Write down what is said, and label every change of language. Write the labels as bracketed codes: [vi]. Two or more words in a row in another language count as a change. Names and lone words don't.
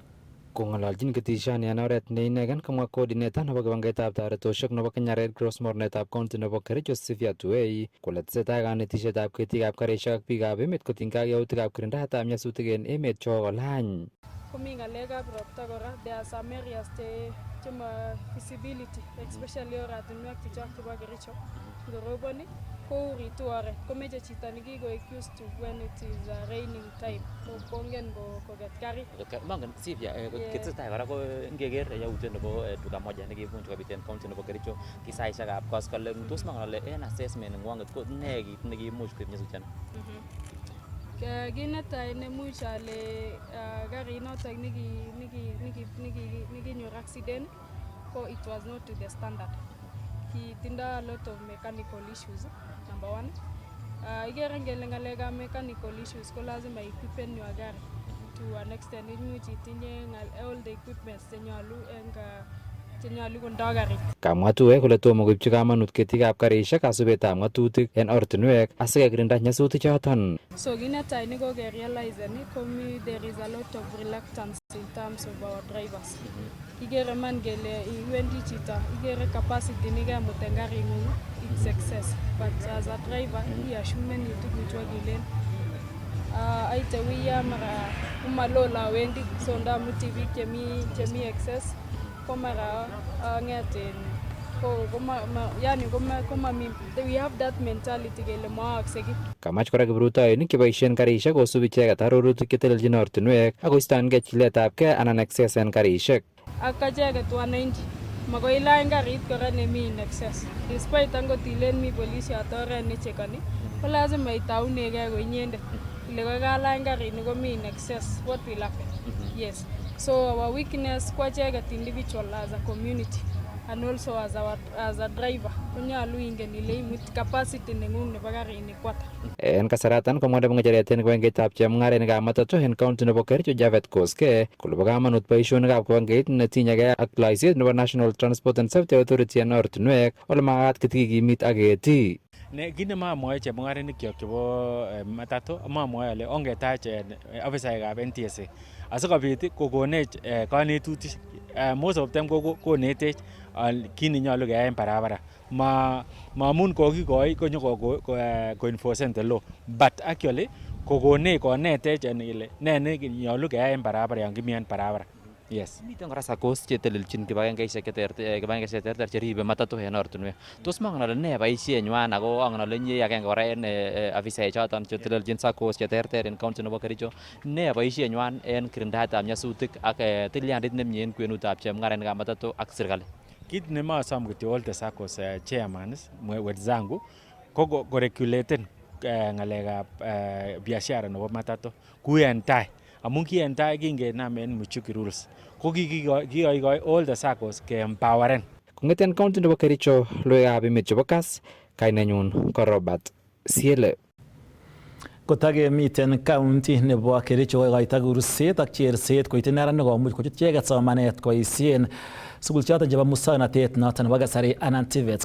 [kln] Kong'ololchin ketishani en oret ne inegen komwa coordinator nebo kibagengeitab toretosiek nebo Kenya Red Cross mornetab county nebo Kericho Sifia Tuwei kole tesetai kanetisietab ketikab karisiek ak biikab emet kotinygei ak yautikab kirindaetab nyasutik en emet chokolany. komi ngalekab ropta kora. [en] There are some areas chema visibility, especially [kln] oratinwek chechok chebo Kericho. Ngoroboni kouritu oret, komeche chito nekikoek [en] used to when it is raining time. [kln] Kongen koket karit. Mangen sivya kitestai kora ko ngeker yautyo nebo [sw] duka moja [kln] nekibunch kobit en county nebo Kericho kisaishekab koskoleng. Tos mangen ale en assessment ngwanget ko ne kit nekimuch koib nyasutiet? Kit netai nemuch ale garit notok nekinyor accident ko [en] it was not to the standard. Kitindo a lot of mechanical issues, number one. [kln] Igere ngele ngalekab [en] mechanical issues [kln] ko lazima [en] equipen your gari to an extent. [kln] Imuch itinye [en] all the equipments [kln] chenyalu kondo garit. Kamwa tuwek kole tomo koibchi kamanut ketikab karishek kasubetab ngatutik en ortinwek asikekirinda nyasutik choton. [en] So [kln] kit netai nekokerealize komi [en] there is a lot of reluctance in terms of our drivers. [kln] Igere man gele iwendi chito igere capacity nekemut en garing'ung [en] it's excess, but as a driver [kln] iassumen tukuchu akilen aite wiya mara kumalola wendi so ndamuti biik chemi excess komara ngeten [en] we have that mentality [kln] kele maakse kit. Kamach kora kiprutoinik cheboisien karishek kosubi icheket arorutik cheteljin ortinwek akoistongei chiletabgei anan excess en karishek. Ak acheket wananchi makoi ilany garit kora nemi [en] in excess. [kln] Despite angot ilen mi polisiot oret nechekani, ko lazima itaunegei ko inyendet. Ile kokalany garini komi [en] in excess, what will happen? Yes. So our weakness [kln] ko acheket [en] individual as a community and also as a driver. [kln] Konyalu ingen ile imut capacity nengung nebo garini kwata. En kasaratan komwa nebo ngecheret en kibangetab chemung'arainikab matatu en county nebo Kericho Javet Koske kole bo kamanut boisionikab kibangeit netinyegei ak loiset nebo National Transport and Safety Authority en ortinwek ole makat kitikikimit ak keti. Kit nemamwoe chemung'arainik chebo matatu mamwoe ale ongetach ofisaekab NTSA asikobit kokonech kanetutik. [en] Most of them [kln] konetech kit nenyolu keyai en barabara. Mamun kokikoi [en] ko-enforcen the law, but actually [kln] konetech ile ne nenyolu keyai en barabara yon kimi en barabara. Yes. Miten kora SACCOs chetelelchin kibagengeisiek cheterter cheribe matatu en ortinwek. Tos mangen ale ne boisienywan ako angen ale inye agenge kora en afisaek choton chetelelchin SACCOs cheterter en county nebo Kericho. Ne boisienywan en kirindaetab nyasutik ak tilyandit nemie en kwenutab chemung'arainikab matatu ak serikali? Kit nemasom kityo [en] all the SACCOs chairmans [kln] wenzangu ko koregulaten ngalekab biashara nebo matatu ku en tai. Amun ki en tai kingenam en Muchuki rules ko kikoikoi [en] all the SACCOs [kln] ke-empoweren. Kong'eten county nebo Kericho, loiwekab emet chebo Kass, kainenyun ko Robert Siele. Kotakemiten county nebo Kericho kokoito kurset ak cherset koityi neranik komuch kochut icheket somanet koboisien sukul choton chebo muswoknotet noton nebo kasari anan TVET.